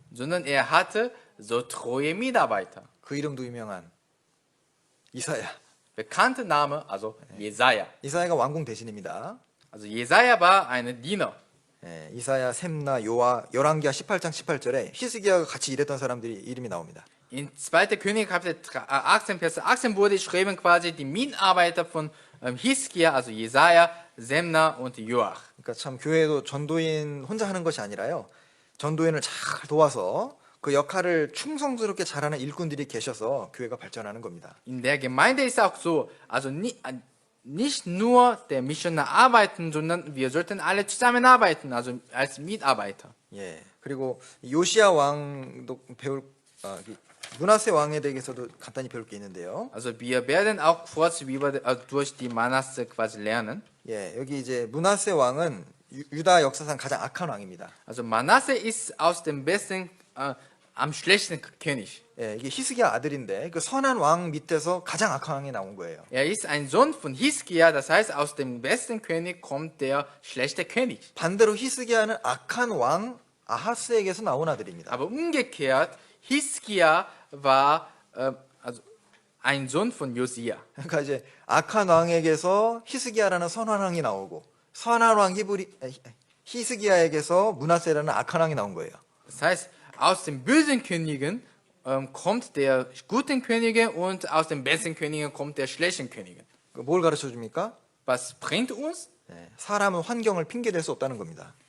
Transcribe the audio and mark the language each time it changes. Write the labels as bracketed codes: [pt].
[de] sondern er hatte so treue Mitarbeiter. [ko] 그 이름도 유명한 이사야. [de] Bekannter Name, also Jesaja. [ko] 이사야가 왕궁 대신입니다. [de] Also Jesaja war ein Diener. [ko] 예, 이사야, 셈나, 요아, 열왕기하 18장 18절에 히스기야가 같이 일했던 사람들이 이름이 나옵니다. [de] In 2. König Kapitel 18, Vers 18 wurde geschrieben quasi die Mitarbeiter von Hiskia, also Jesaja, Semna und Joach. [ko] 그러니까 참 교회도 전도인 혼자 하는 것이 아니라요, 전도인을 잘 도와서 그 역할을 충성스럽게 잘하는 일꾼들이 계셔서 교회가 발전하는 겁니다. [de] In der Gemeinde ist auch so, also nicht nur der Missionar arbeiten, sondern wir sollten alle zusammenarbeiten, also als Mitarbeiter. [ko] 예. 그리고 요시야 왕도 배울 므낫세 왕에 대해서도 간단히 배울 게 있는데요. [de] Also wir werden auch kurz durch die Manasse quasi lernen. [ko] 예, 여기 이제 므낫세 왕은 유다 역사상 가장 악한 왕입니다. [de] Also Manasse ist aus dem besten, am schlechtesten König. [ko] 예, 이게 히스기야 아들인데 그 선한 왕 밑에서 가장 악한 왕이 나온 거예요. [de] Er ist ein Sohn von Hiskia, das heißt aus dem besten König kommt der schlechte König. [ko] 반대로 히스기야는 악한 왕 아하스에게서 나온 아들입니다. [de] Aber umgekehrt, Hiskia war also ein Sohn von Josia. [ko] 그러니까 이제 악한 왕에게서 히스기야라는 선한 왕이 나오고 선한 왕 히스기야에게서 므낫세라는 악한 왕이 나온 거예요. [de] Das heißt, aus den bösen Königen kommt der guten Könige und aus den besten Königen kommt der schlechten Könige. [ko] 뭘 가르쳐 줍니까? [de] Was bringt uns? [ko] 예, 사람은 환경을 핑계댈 수 없다는 겁니다.